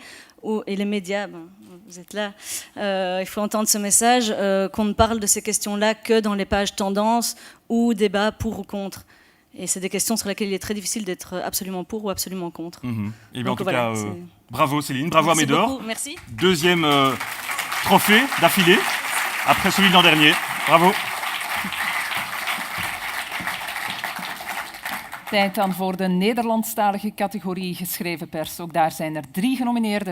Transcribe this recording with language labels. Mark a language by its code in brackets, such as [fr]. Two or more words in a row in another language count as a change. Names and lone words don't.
[fr] Et les médias, vous êtes là, il faut entendre ce message, qu'on ne parle de ces questions-là que dans les pages tendances ou débats pour ou contre. Et c'est des questions sur lesquelles il est très difficile d'être absolument pour ou absolument contre. Et bien, en tout cas, bravo Céline, bravo Merci Amédor. beaucoup. Merci. Deuxième trophée d'affilée, après celui de l'an dernier. Bravo. [nl] Tijd dan voor de Nederlandstalige categorie geschreven pers. Ook daar zijn er 3 genomineerden.